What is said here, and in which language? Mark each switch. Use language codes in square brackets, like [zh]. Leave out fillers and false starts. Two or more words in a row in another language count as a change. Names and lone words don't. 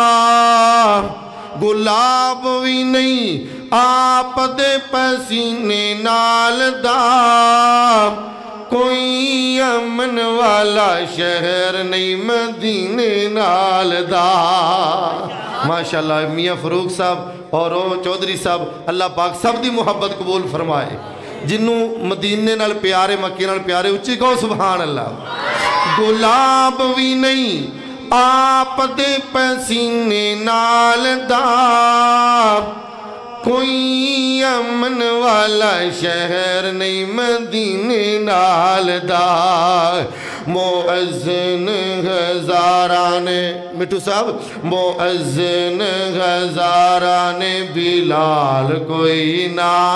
[pa] گلاب بھی نہیں آپ دے پسینے نال دا، کوئی امن والا شہر نہیں مدینے نال دا۔ ماشاءاللہ میاں فروق صاحب اور چودھری صاحب اللہ پاک سب دی محبت قبول فرمائے جنوں مدینے نال پیارے مکے نال پیارے اچھی کہو سبحان اللہ گلاب بھی نہیں آپ دے پسینے نال دا کوئی امن والا شہر نہیں مدینے نال دا مؤذن ہزاراں مٹھو صاحب مؤذن ہزاراں بلال کوئی نہ